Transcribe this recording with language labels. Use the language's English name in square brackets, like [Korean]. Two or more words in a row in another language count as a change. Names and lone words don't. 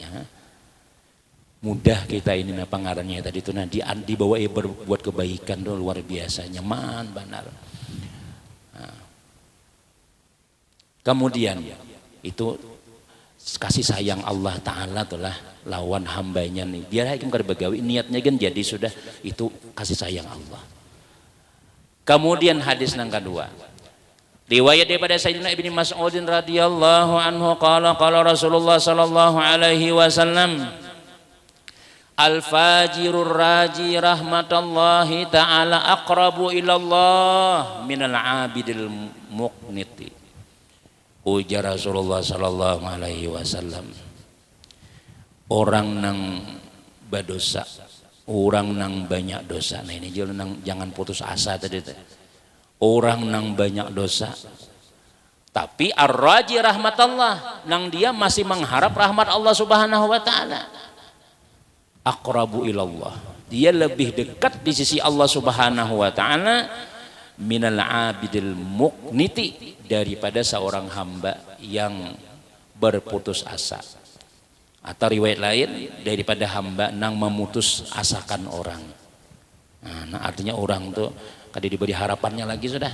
[Banjar] Mudah kita ini pengarannya tadi itu nanti dibawa berbuat kebaikan tuh luar biasa nyaman benar. Nah. Kemudian itu kasih sayang [Arabic] الله تعالى [Banjar] itulah lawan hambanya nih, biar hakim kada begawi niatnya kan jadi sudah itu kasih sayang Allah. [Indonesian] Kemudian hadis yang kedua, riwayat daripada Sayyidina Ibnu Mas'ud [Arabic] رضي الله عنه قال رسول الله صلى الله عليه وسلم الفاجر الراجي رحمة الله تعالى أقرب إلى الله من العابد المقنط. [Banjar] Ujar Rasulullah [Arabic] صلى الله عليه وسلم, [Banjar] orang nang berdosa, orang nang banyak dosa. Nah ini jangan putus asa tadi. Orang nang banyak dosa, tapi [Arabic] الراجي رحمة الله, [Banjar] nang dia masih mengharap rahmat Allah [Arabic] سبحانه وتعالى. أقرب إلى الله, [Banjar] dia lebih dekat di sisi Allah [Arabic] سبحانه وتعالى من العابد المقنط, [Banjar] daripada seorang hamba yang berputus asa. Atau riwayat lain, daripada hamba nang memutus asakan orang. Nah artinya orang tuh kada diberi harapannya lagi sudah.